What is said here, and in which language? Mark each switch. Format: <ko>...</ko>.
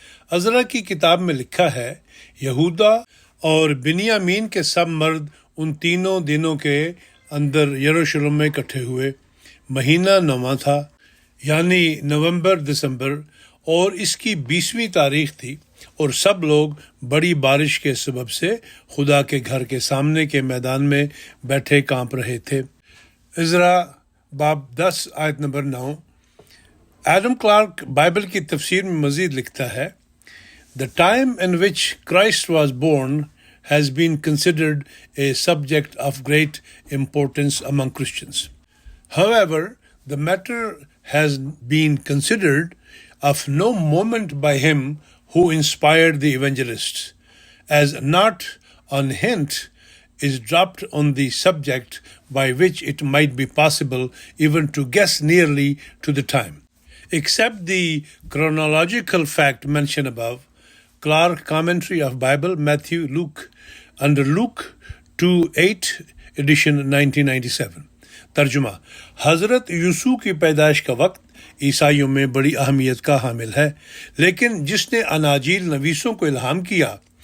<ur>عزرا کی کتاب میں لکھا ہے، یہودا اور بنیامین کے سب مرد ان تینوں دنوں کے اندر یروشلم میں اکٹھے ہوئے۔ مہینہ 9واں تھا، یعنی نومبر دسمبر، اور اس کی 20ویں تاریخ تھی، اور سب لوگ بڑی بارش کے سبب سے خدا کے گھر کے سامنے کے میدان میں بیٹھے کانپ رہے تھے۔ عزرا باب 10 آیت نمبر 9۔ ایڈم کلارک بائبل کی تفسیر میں مزید لکھتا ہے،</ur> <en>The time in which Christ was born has been considered a subject of great importance among Christians. However, the matter has been considered of no moment by him who inspired the evangelists, as not an hint is dropped on the subject by which it might be possible even to guess nearly to the time. Except the chronological fact mentioned above, Clark Commentary of Bible, Matthew, Luke, under Luke 2:8 edition 1997۔</en> <ur>ترجمہ: حضرت یسوع کی پیدائش کا وقت عیسائیوں میں بڑی اہمیت کا حامل ہے، لیکن جس نے اناجیل نویسوں کو الہام کیا،</ur>